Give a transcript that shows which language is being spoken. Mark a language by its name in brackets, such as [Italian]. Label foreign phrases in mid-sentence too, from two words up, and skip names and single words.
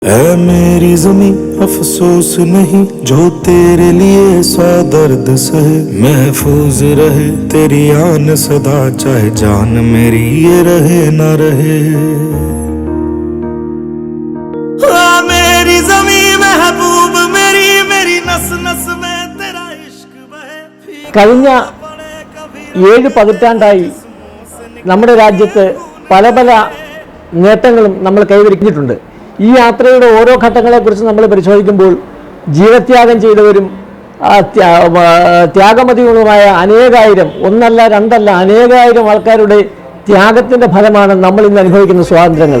[Hindi] ऐ मेरी ज़मीं अफसोस नहीं जो तेरे लिए सौ दर्द सहे महफूज रहे तेरी आन सदा चाहे जान मेरी ये रहे ना रहे मेरी ज़मीं महबूब मेरी मेरी नस नस में तेरा इश्क बहे [Malayalam] കഴിഞ്ഞ 7 പതിറ്റാണ്ടായി നമ്മുടെ രാജ്യത്ത് പല പല നേട്ടങ്ങളും നമ്മൾ കൈവരിച്ചിട്ടുണ്ട്. ഈ യാത്രയുടെ ഓരോ ഘട്ടങ്ങളെക്കുറിച്ച് നമ്മൾ പരിശോധിക്കുമ്പോൾ ജീവത്യാഗം ചെയ്തവരും ത്യാഗമതികളുമായ അനേകായിരം, ഒന്നല്ല രണ്ടല്ല അനേകായിരം ആൾക്കാരുടെ ത്യാഗത്തിൻ്റെ ഫലമാണ് നമ്മൾ ഇന്ന് അനുഭവിക്കുന്ന സ്വാതന്ത്ര്യങ്ങൾ.